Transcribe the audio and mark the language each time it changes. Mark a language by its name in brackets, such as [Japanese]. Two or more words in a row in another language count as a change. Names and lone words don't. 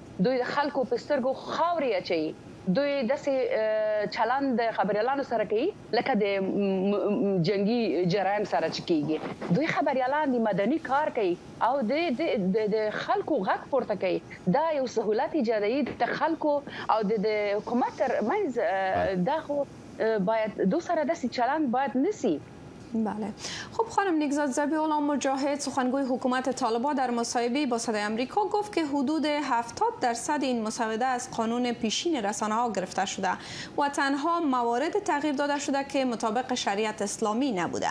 [Pashto] دوی خلکو په سترګو خاوري اچي. دوی د چلند خبريالانو سره کوي لکه د جنگي جرایم سره چکیږي. دوی خبريالان د مدني کار کوي او د خلکو غږ پورته کوي. دا یو سہولت ایجادوي د خلکو او د حکومت ترمنځ دا خو باید دو سره داسې چلند باید نسی. بله. [Persian] خب خانم نگزاد ذبیح الله مجاهد سخنگوی حکومت طالبان در مصاحبه با صدای آمریکا گفت که حدود 70% این مسوده از قانون پیشین رسانه‌ها گرفته شده و تنها موارد تغییر داده شده که مطابق شریعت اسلامی نبوده.